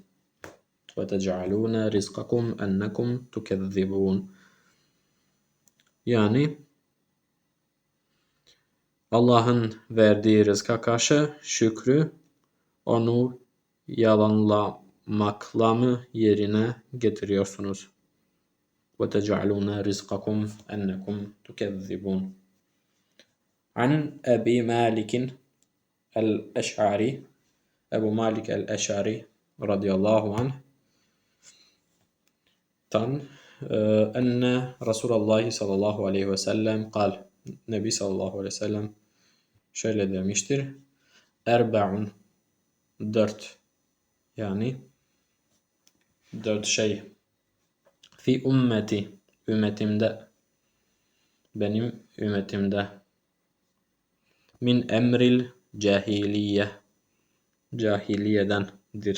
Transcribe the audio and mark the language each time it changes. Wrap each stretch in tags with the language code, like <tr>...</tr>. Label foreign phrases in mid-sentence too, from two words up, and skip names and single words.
<ar>وتجعلون رزقكم أنكم تكذبون.</ar> <tr>Yani Allah'ın verdiği rızka karşı şükrü onu yalanlamakla mı yerine getiriyorsunuz?</tr> <ar>وَتَجْعَلُونَ رِزْقَكُمْ أَنَّكُمْ تُكَذِّبُونَ. عن أبي مالك الأشعري أبو مالك الأشعري رضي الله عنه أن رسول الله صلى الله عليه وسلم قال.</ar> <tr>Nebi</tr> <ar>صلى الله عليه وسلم</ar> <tr>şöyle demiştir. Erbe'un dört yani dört şey</tr> <ar>في أمتي</ar> <tr>ümmetimde benim ümmetimde</tr> <ar>من أمر الجاهلية</ar> <tr>cahiliyedendir.</tr>